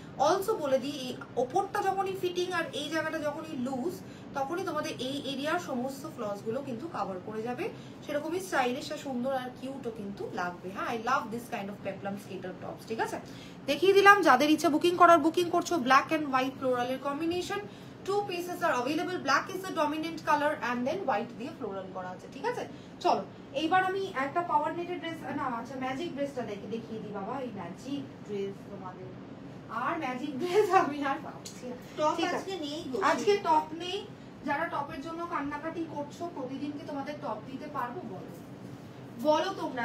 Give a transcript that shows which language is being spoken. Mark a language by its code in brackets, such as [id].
[bn] Also বলে দিই, এই ওপরটা যখনই ফিটিং আর এই জায়গাটা যখনই লুজ, তখনই তোমাদের এই এরিয়ার সমস্ত ফ্লস গুলো কিন্তু কভার করে যাবে। সেরকমই স্টাইলিশ আর সুন্দর আর কিউটও কিন্তু লাগবে। হ্যাঁ, [en] I love this kind of peplum skater tops, [bn] ঠিক আছে? দেখিয়ে দিলাম, যাদের ইচ্ছা বুকিং করার বুকিং করছো। Black and white ফ্লোরালের combination, [en] 2 pieces are available. Black is the dominant color and then white [bn] দিয়ে ফ্লোরাল করা আছে, ঠিক আছে? চলো এইবার আমি একটা পাওয়ার নেটের ড্রেস, না আচ্ছা ম্যাজিক ড্রেসটা দেখিয়ে দিই বাবা। এই ম্যাজিক ড্রেস তোমাদের, আর ম্যাজিক ড্রেস আমি আর পাচ্ছি না। টপ আজকে নেই গো, আজকে টপ নেই। যারা টপের জন্য কান্নাকাটি করছো, প্রতিদিন কি তোমাদের টপ দিতে পারবো? বলো তোমরা।